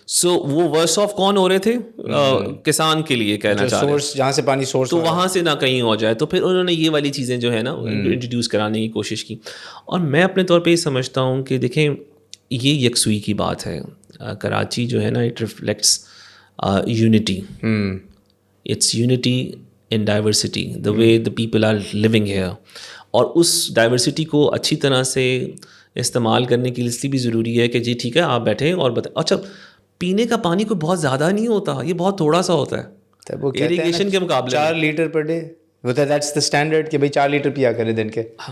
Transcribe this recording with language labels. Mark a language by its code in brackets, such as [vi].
[ur] So وہ worse off کون ہو رہے تھے؟ کسان کے لیے کہنا چاہ رہے ہیں, جہاں سے پانی سورس, تو وہاں سے نہ کہیں ہو جائے. تو پھر انہوں نے یہ والی چیزیں جو ہے نا انٹروڈیوس کرانے کی کوشش کی. اور میں اپنے طور پہ یہ سمجھتا ہوں کہ دیکھیں یہ یکسوئی کی بات ہے. کراچی جو ہے نا [en] It reflects unity. It's unity in diversity, the way the people are living here. [ur] اور اس ڈائیورسٹی کو اچھی طرح سے استعمال کرنے کے لیے اس لیے بھی ضروری ہے کہ جی ٹھیک ہے آپ بیٹھیں اور بتائیں. اچھا پینے کا پانی کوئی بہت زیادہ نہیں ہوتا, یہ بہت تھوڑا سا ہوتا ہے اریگیشن کے مقابلے. 4 لیٹر پر ڈے ہوتا ہے, [en] that's the standard [ur] کہ بھائی 4 لیٹر پیا کرے دن کے.